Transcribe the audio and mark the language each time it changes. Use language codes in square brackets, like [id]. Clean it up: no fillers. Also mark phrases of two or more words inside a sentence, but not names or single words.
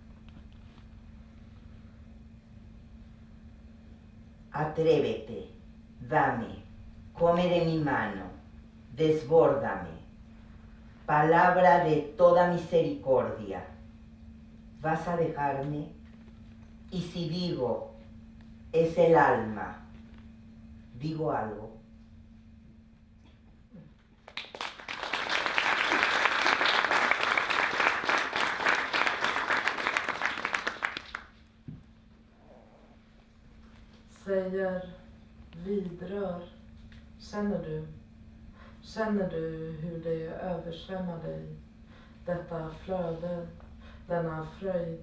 [es] Atrévete, dame, come de mi mano, desbórdame, palabra de toda misericordia. ¿Vas a dejarme? Y si digo, es el alma, ¿digo algo? [sv] Säger vidrör, känner du hur det översvämmar dig, detta flöde, denna fröjd?